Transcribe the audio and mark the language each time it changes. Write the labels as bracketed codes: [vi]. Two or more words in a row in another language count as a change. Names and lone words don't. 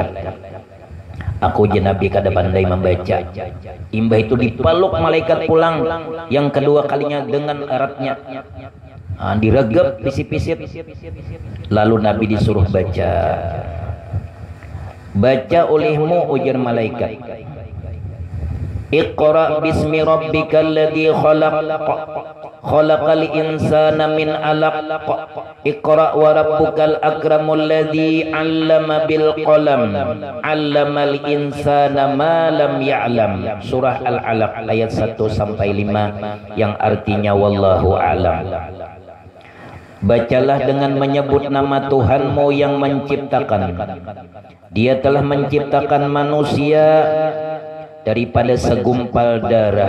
[bjn] Aku je Nabi kada pandai membaca. Imbah itu dipeluk malaikat pulang yang kedua kalinya dengan eratnya. Diregep pisip-pisip. Lalu Nabi disuruh baca. Baca olehmu, ujar malaikat. [ar] اقرأ باسم ربك الذي خلق، خلق الإنسان من علق. اقرأ وربك الأكرم الذي علم بالقلم. علم الإنسان ما لم يعلم. [id] Surah Al-'Alaq ayat 1 sampai 5 yang artinya [ar] والله أعلم. [id] Bacalah dengan menyebut nama Tuhanmu yang menciptakan. Dia telah menciptakan manusia daripada segumpal darah.